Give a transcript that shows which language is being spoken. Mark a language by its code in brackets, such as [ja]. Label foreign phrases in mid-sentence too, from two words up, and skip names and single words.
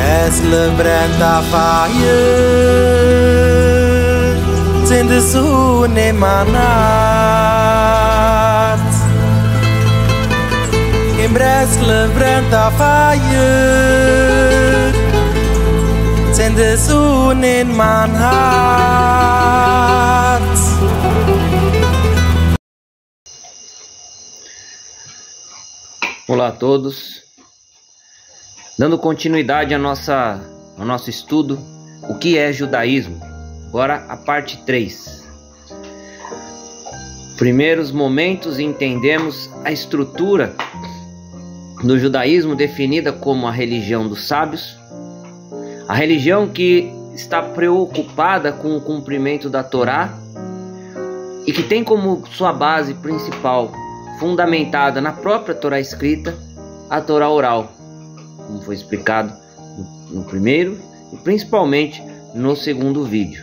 [pt] Lebranta fire Zinde sune manat Imbres lebranta fire Zinde sune manat. Olá a todos, dando continuidade ao nosso estudo, o que é judaísmo? Agora a parte 3. Primeiros momentos entendemos a estrutura do judaísmo definida como a religião dos sábios, a religião que está preocupada com o cumprimento da Torá e que tem como sua base principal, fundamentada na própria Torá escrita, a Torá oral, como foi explicado no primeiro e principalmente no segundo vídeo.